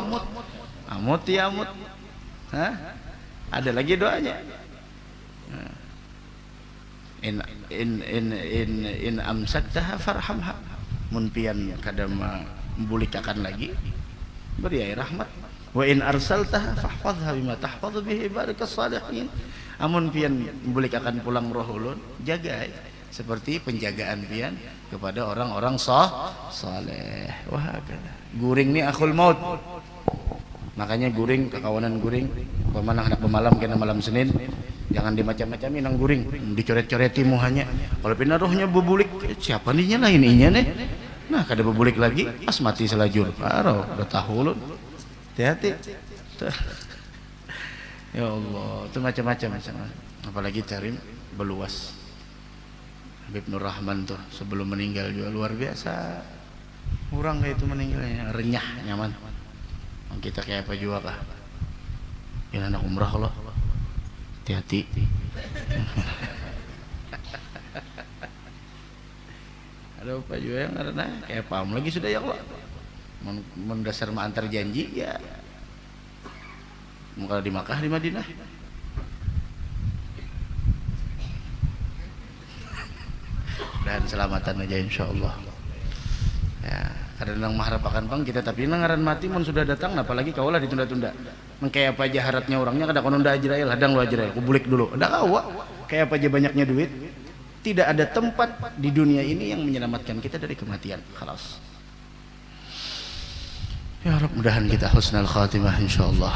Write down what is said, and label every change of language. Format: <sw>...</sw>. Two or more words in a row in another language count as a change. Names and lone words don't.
<bjn>Amut ya amut. Hah? Ada lagi doanya.</bjn> <ar>إن أمسكتها فارحمها.</ar> <bjn>Mun pian kadama membulikakan lagi beri air rahmat.</bjn> <ar>وإن أرسلتها فاحفظها بما تحفظ به عبادك الصالحين.</ar> <bjn>Amun pian membulikakan pulang roh ulun, jaga seperti penjagaan pian kepada orang-orang saleh. Wah, guring ni</bjn> <ar>أخو الموت.</ar> <bjn>Makanya guring, kekawanan guring, pemanah anak pemalam kena malam Senin, jangan dimacam-macamin nang guring, dicoret-coreti muhanya. Kalau pindah rohnya bebulik, siapa nih nyalain inya nih? Nah, kada bebulik lagi, pas mati selajur. Paro, udah tahu lu. Hati-hati.</bjn> <ar>يا الله,</ar> <bjn>itu macam-macam. Apalagi cari beluas. Habib Nur Rahman tuh sebelum meninggal juga luar biasa. Kurang kayak itu meninggalnya, renyah, nyaman. Kita kayak apa juga kah? Ini anak umrah loh. Hati-hati. Ada apa juga yang karena kayak paham lagi sudah</bjn> <ar>يا الله.</ar> <bjn>Mendasar mah antar janji ya. Muka di Makkah di Madinah. Dan selamatan aja insyaallah. Ya, kadang mengharap akan pang kita tapi ngaran mati mun sudah datang apalagi kaulah ditunda-tunda. Mengkayak apa aja haratnya orangnya kada kononda Ajrail, hadang lu Ajrail, kubulik dulu. Ada kawa. Kayak apa aja banyaknya duit. Tidak ada tempat di dunia ini yang menyelamatkan kita dari kematian. Khalas.</bjn> <ar>يا رب,</ar> <bjn>mudahan kita</bjn> <ar>حسن الخاتمة</ar> <bjn>insyaallah.</bjn>